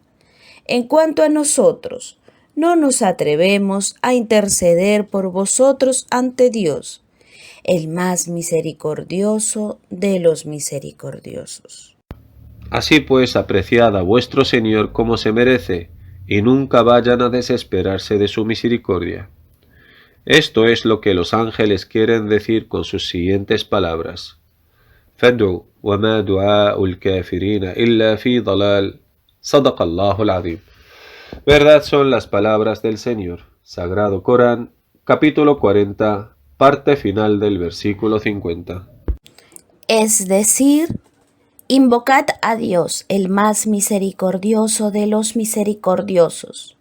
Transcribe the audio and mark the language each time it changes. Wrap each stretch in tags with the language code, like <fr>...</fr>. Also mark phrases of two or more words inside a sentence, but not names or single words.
<es>En cuanto a nosotros, no nos atrevemos a interceder por vosotros ante Dios, el más misericordioso de los misericordiosos. Así pues, apreciad a vuestro Señor como se merece, y nunca vayan a desesperarse de su misericordia. Esto es lo que los ángeles quieren decir con sus siguientes palabras.</es> <ar>فادعوا وما دعاء الكافرين إلا في ضلال. صدق الله العظيم.</ar> <es>Verdad son las palabras del Señor. Sagrado Corán, capítulo 40, parte final del versículo 50. Es decir, invocad a Dios, el más misericordioso de los misericordiosos.</es>